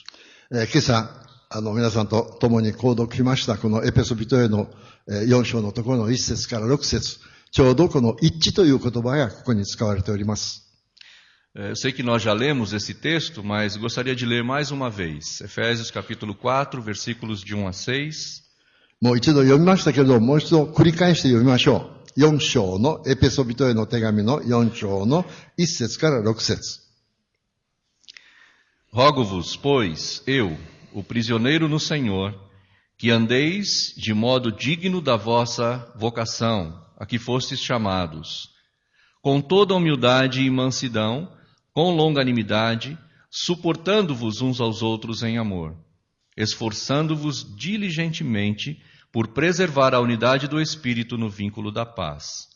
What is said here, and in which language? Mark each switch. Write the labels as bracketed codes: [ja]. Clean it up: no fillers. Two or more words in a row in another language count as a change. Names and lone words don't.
[ja] 今朝、皆さんと共に購読しました、このエペソビトへの4章のところの1節から6節、ちょうどこの一致という言葉がここに使われております。 [pt] Eu sei que nós já lemos esse texto, mas gostaria de ler mais uma vez. Efésios capítulo 4, versículos de 1 a 6. [ja] もう一度読みましたけれども、もう一度繰り返して読みましょう。4章のエペソビトへの手紙の4章の1節から6節。 [pt] Rogo-vos, pois, eu, o prisioneiro no Senhor, que andeis de modo digno da vossa vocação, a que fostes chamados, com toda humildade e mansidão, com longanimidade, suportando-vos uns aos outros em amor, esforçando-vos diligentemente por preservar a unidade do Espírito no vínculo da paz.